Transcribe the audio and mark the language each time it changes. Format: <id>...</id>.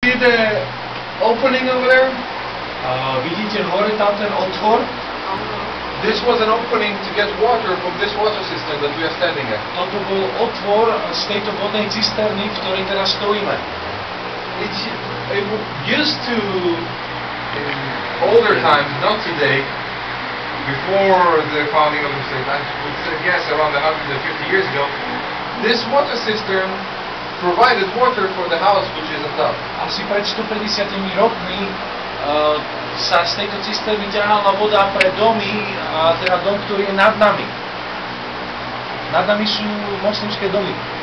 <en>see the opening over there?</en> <sk>Vidíte hore tam ten otvor?</sk> <en>This was an opening to get water from this water system that we are standing at.</en> <sk>Toto bol otvor z tejto vodnej cisterny, v ktorej teraz stojíme.</sk> <en>It used to, in older times, not today, before the founding of the state, I would guess around 150 years ago, this water cistern provided water for the house which is on top.</en> <sk>Asi pred 150 rokmi sa z tejto cisterny ťahala voda pre domy, a teda dom, ktorý je nad nami. Nad nami sú moslimské domy.</sk>